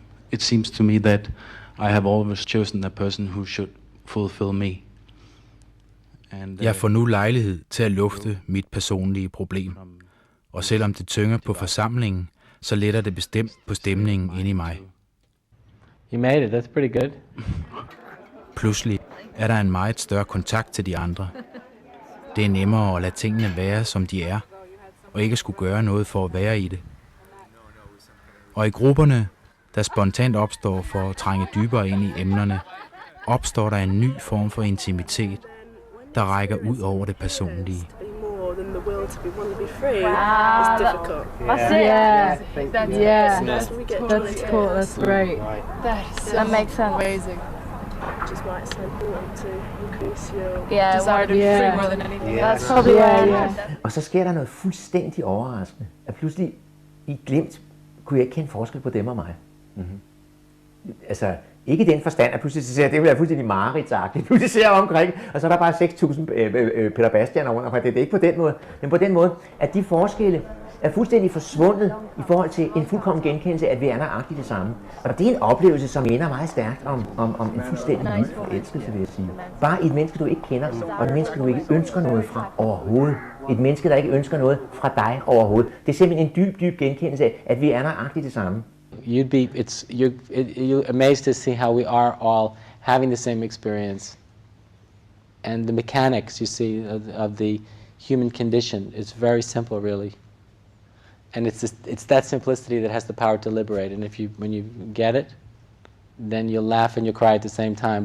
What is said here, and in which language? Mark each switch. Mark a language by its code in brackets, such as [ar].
[en] It seems to me that I have always chosen a person who should fulfill me. And, [da] Jeg får nu lejlighed til at lufte mit personlige problem. Og selvom det tynger på forsamlingen, så letter det bestemt på stemningen inde i mig. [en] You made it. That's pretty good. [da] Pludselig er der en meget større kontakt til de andre. Det er nemmere at lade tingene være, som de er, og ikke skulle gøre noget for at være i det. Og i grupperne, der spontant opstår for at trænge dybere ind i emnerne, opstår der en ny form for intimitet, der rækker ud over det personlige. [en] Than the will to want to be free Wow, is difficult. That's it. Yeah. That's cool. That's great. That makes sense. Amazing. Which is why it's so important to increase your Yeah, desire to be free more than anything. That's probably why. [da] Og så sker der noget fuldstændig overraskende. At pludselig i glimt kunne jeg ikke kende forskel på dem og mig. Mm-hmm. Altså, ikke i den forstand, at pludselig ser det vil være fuldstændig mareridtsagtigt. Pludselig ser jeg omkring, og så er der bare 6.000 Peter Bastian under. Det er ikke på den måde, men på den måde, at de forskelle er fuldstændig forsvundet i forhold til en fuldkommen genkendelse, at vi er nøjagtigt det samme. Og det er en oplevelse, som minder meget stærkt om en fuldstændig vild forelskelse, vil jeg sige. Bare et menneske, du ikke kender, og et menneske, du ikke ønsker noget fra overhovedet. Et menneske, der ikke ønsker noget fra dig overhovedet. Det er simpelthen en dyb genkendelse af, at vi er nøjagtigt det samme. [en] You're amazed to see how we are all having the same experience, and the mechanics you see of the human condition is very simple, really. And it's that simplicity that has the power to liberate. And when you get it, then you'll laugh and you'll cry at the same time.